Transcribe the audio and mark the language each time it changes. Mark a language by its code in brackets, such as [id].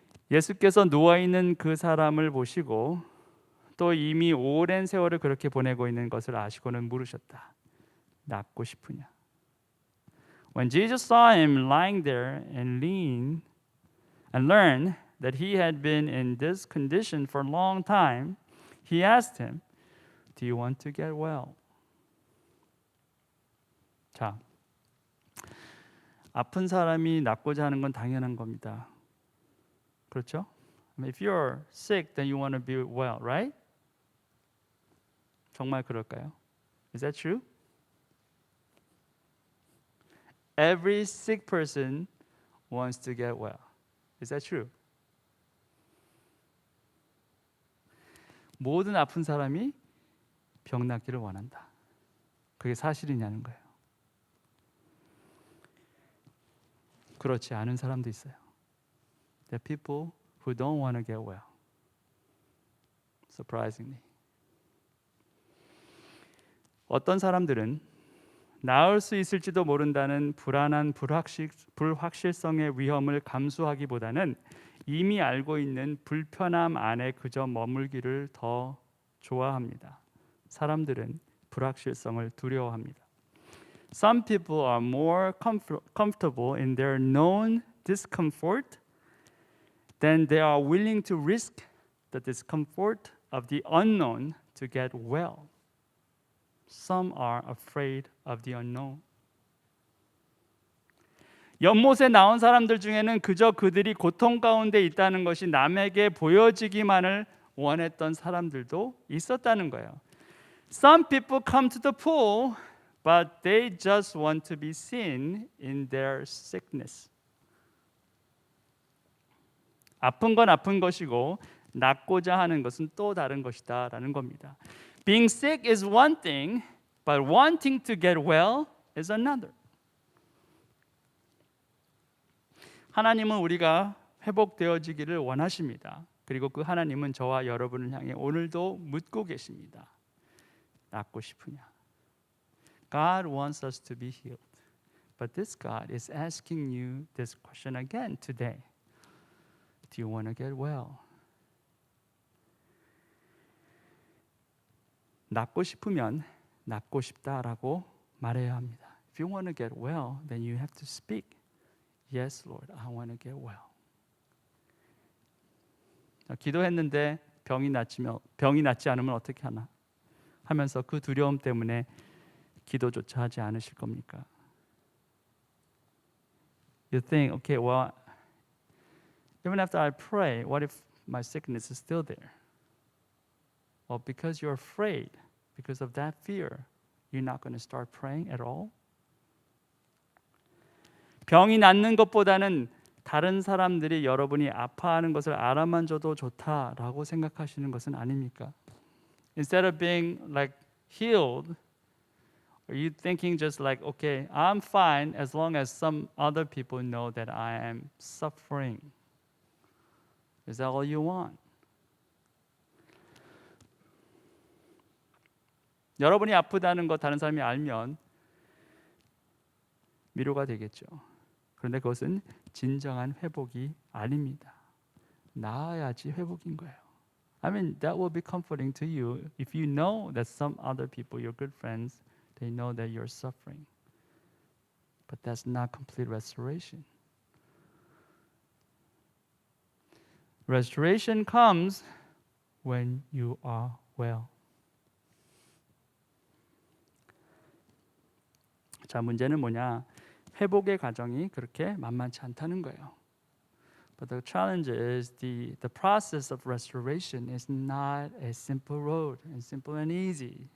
[ko] 예수께서 누워있는 그 사람을 보시고 또 이미 오랜 세월을 그렇게 보내고 있는 것을 아시고는 물으셨다. 낫고 싶으냐? [en] When Jesus saw him lying there and lean and learned that he had been in this condition for a long time, he asked him, Do you want to get well? [ko] 자, 아픈 사람이 낫고자 하는 건 당연한 겁니다. 그렇죠? [en] I mean, if you're sick, then you want to be well, right? [ko] 정말 그럴까요? [en] Is that true? Every sick person wants to get well. Is that true? [ko] 모든 아픈 사람이 병 낫기를 원한다. 그게 사실이냐는 거예요. 그렇지 않은 사람도 있어요. [en] There are people who don't want to get well. Surprisingly. [ko] 어떤 사람들은 나을 수 있을지도 모른다는 불안한 불확실성의 위험을 감수하기보다는 이미 알고 있는 불편함 안에 그저 머물기를 더 좋아합니다. 사람들은 불확실성을 두려워합니다. [en] Some people are more comfortable in their known discomfort than they are willing to risk the discomfort of the unknown to get well. Some are afraid of the unknown. [ko] 연못에 나온 사람들 중에는 그저 그들이 고통 가운데 있다는 것이 남에게 보여지기만을 원했던 사람들도 있었다는 거예요. [en] Some people come to the pool, but they just want to be seen in their sickness. [ko] 아픈 건 아픈 것이고 낫고자 하는 것은 또 다른 것이다라는 겁니다. [en] Being sick is one thing, but wanting to get well is another. [ko] 하나님은 우리가 회복되어지기를 원하십니다. 그리고 그 하나님은 저와 여러분을 향해 오늘도 묻고 계십니다. 낫고 싶으냐? [en] God wants us to be healed. But this God is asking you this question again today. Do you want to get well? [ko] 낫고 싶으면 낫고 싶다라고 말해야 합니다. [en] If you want to get well, then you have to speak. Yes, Lord, I want to get well. [ko] 기도했는데 병이 낫지 않으면 어떻게 하나 하면서 그 두려움 때문에 기도조차 하지 않으실 겁니까? [en] You think, okay, well, even after I pray, what if my sickness is still there? Well, because you're afraid, because of that fear, you're not going to start praying at all? [ko] 병이 낫는 것보다는 다른 사람들이 여러분이 아파하는 것을 알아만 줘도 좋다라고 생각하시는 것은 아닙니까? [en] Instead of being like healed, are you thinking just like, okay, I'm fine as long as some other people know that I am suffering? Is that all you want? [ko] 여러분이 아프다는 거 다른 사람이 알면 위로가 되겠죠. 그런데 그것은 진정한 회복이 아닙니다. 나아야지 회복인 거예요. [en] I mean, that will be comforting to you if you know that some other people, your good friends, they know that you're suffering. But that's not complete restoration. Restoration comes when you are well. [ko] 자, 문제는 뭐냐? 회복의 과정이 그렇게 만만치 않다는 거예요. [en] But the challenge is the process of restoration is not a simple road and simple and easy.